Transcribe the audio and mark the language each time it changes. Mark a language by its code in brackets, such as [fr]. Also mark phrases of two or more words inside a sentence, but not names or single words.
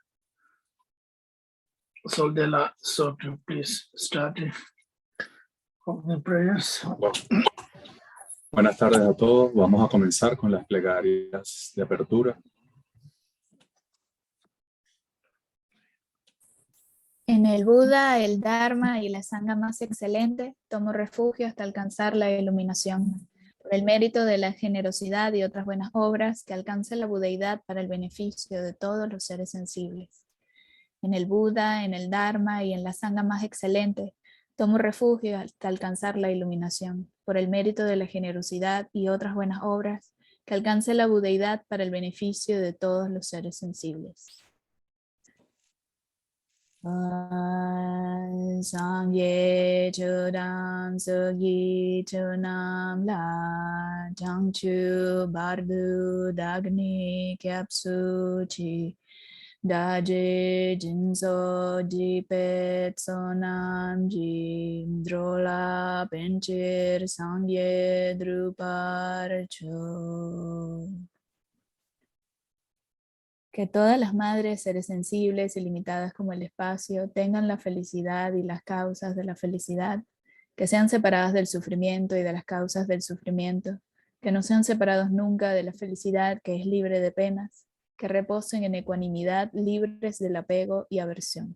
[en] Soldela, so to please start with the prayers. [es] Buenas tardes a todos. Vamos a comenzar con las plegarias de apertura. En el Buda, el Dharma y la Sangha más excelente, tomo refugio hasta alcanzar la iluminación. Por el mérito de la generosidad y otras buenas obras, que alcance la budeidad para el beneficio de todos los seres sensibles. En el Buda, en el Dharma y en la Sangha más excelente, tomo refugio hasta alcanzar la iluminación. Por el mérito de la generosidad y otras buenas obras, que alcance la budeidad para el beneficio de todos los seres sensibles. [bo] སངས་རྒྱས་ ཆོས་དང་ ཚོགས་ཀྱི་ མཆོག་རྣམས་ ལ། བྱང་ཆུབ་ བར་དུ་ བདག་ནི་ སྐྱབས་སུ་ མཆི། བདག་གིས་ སྦྱིན་སོགས་ བགྱིས་པའི་ བསོད་ནམས་ ཀྱིས། འགྲོ་ལ་ ཕན་ཕྱིར་ སངས་རྒྱས་ འགྲུབ་པར་ཤོག. [es] Que todas las madres, seres sensibles y limitadas como el espacio, tengan la felicidad y las causas de la felicidad, que sean separadas del sufrimiento y de las causas del sufrimiento, que no sean separados nunca de la felicidad que es libre de penas, que reposen en ecuanimidad, libres del apego y aversión.